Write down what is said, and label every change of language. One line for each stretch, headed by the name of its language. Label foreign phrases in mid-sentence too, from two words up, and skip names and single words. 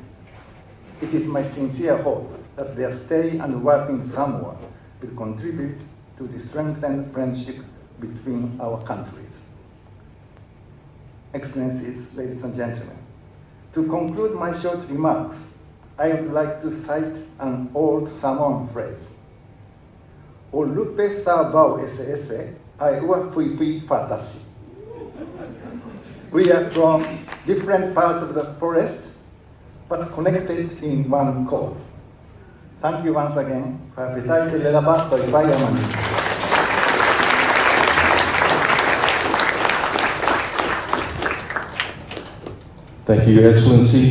English: It is my sincere hope that their stay and work in Samoa will contribute to the strengthened friendship between our countries. Excellencies, ladies and gentlemen, to conclude my short remarks, I would like to cite an old Samoan phrase.
Samoan: O lupe sa bau ese ai ua fui fui patasi.
English: We are from different parts of the forest, but connected in one cause. Thank you once again. Thank you, Your Excellency.